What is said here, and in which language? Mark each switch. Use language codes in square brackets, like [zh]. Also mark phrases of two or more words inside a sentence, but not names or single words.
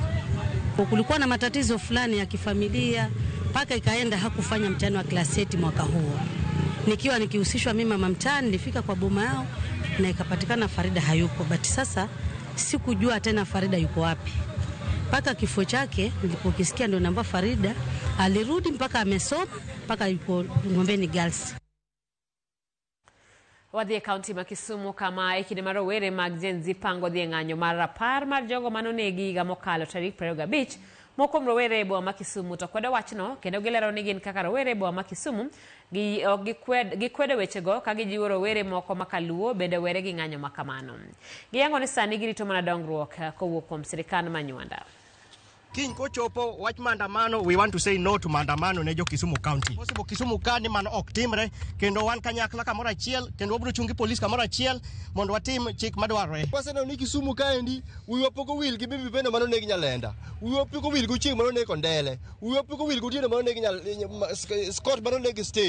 [sw] Kulikuwa na matatizo fulani ya kifamilia mpaka ikaenda hakufanya mtihani wa class 8 mwaka huo. Nikiwa nikihusishwa mimi mama mtani, nilifika kwa boma yao na ikapatikana Farida hayupo. But sasa sikujua tena Farida yuko wapi. Mpaka kifo chake nilipokisikia ndio namba Farida alirudi mpaka amesoma mpaka yuko Ngombeni Girls. [luo] Wadhie kaunti ma Kisumu kama ikine marowere mag Gen Z pango dhie ng'anyo mar rapar mar jogo manonegi higa mokalo tarik 25 moko rowere boma ma Kisumu to kwedo wachno kendo gilero ni gin kaka rowere boma ma Kisumu gikwedo wechego ka gijiwo rowere moko makaluo bende were gi ng'anyo makamano. Giyango ni sani girito mana dongruok kowuok kuom sirikal manywanda. King kochopo wach mandamano, [en] we want to say no to mandamano [luo] ne jo [en] Kisumu County. [luo] Possible Kisumu County man ok timre kendo wan kanyakla kamoro achiel kendo wabiro chungi polis kamoro achiel mondo watim chik madwarore. Waseno ni Kisumu kaendi wiwa poko wil gi bibi bende mano negi Nyalenda. Wiwa poko wil go chieng mano negi Kondele. Wiwa poko wil go tieno mano negi Scott mano negi Stage.